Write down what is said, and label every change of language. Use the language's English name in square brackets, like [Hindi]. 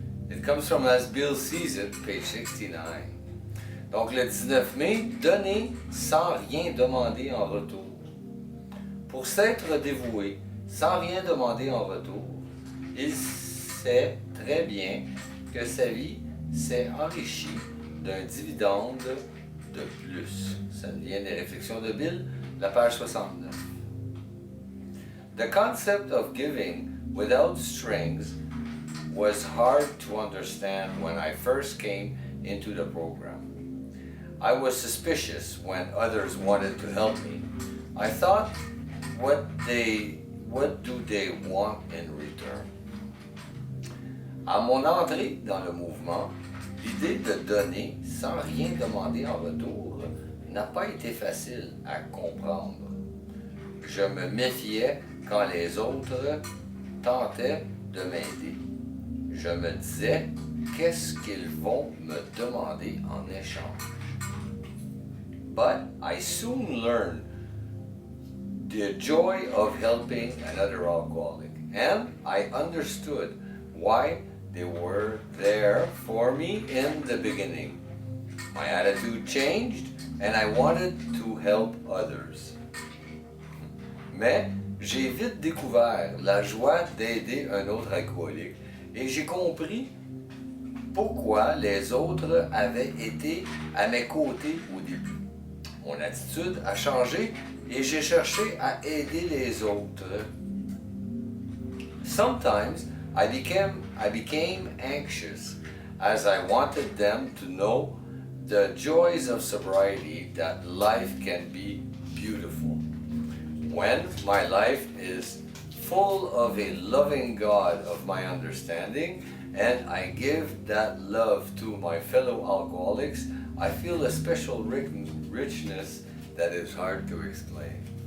[English] It comes from As Bill Sees It, page 69. [French] Donc le 19 mai, donner sans rien demander en retour. Pour s'être dévoué sans rien demander en retour, il sait très bien que sa vie s'est enrichie d'un dividende de plus. Ça vient des Réflexions de Bill, la page 69. [English] The concept of giving without strings was hard to understand when I first came into the program. I was suspicious when others wanted to help me. I thought, what do they want in return? [French] À mon entrée dans le mouvement, l'idée de donner sans rien demander en retour n'a pas été facile à comprendre. Je me méfiais quand les autres tentaient de m'aider. Je me disais, qu'est-ce qu'ils vont me demander en échange? [English] But I soon learned the joy of helping another alcoholic, and I understood why they were there for me in the beginning. My attitude changed and I wanted to help others. [French] Mais j'ai vite découvert la joie d'aider un autre alcoolique et j'ai compris pourquoi les autres avaient été à mes côtés au début. Mon attitude a changé et j'ai cherché à aider les autres. [English] Sometimes I became anxious as I wanted them to know the joys of sobriety, that life can be beautiful. When my life is full of a loving God of my understanding, and I give that love to my fellow alcoholics, I feel a special richness that is hard to explain.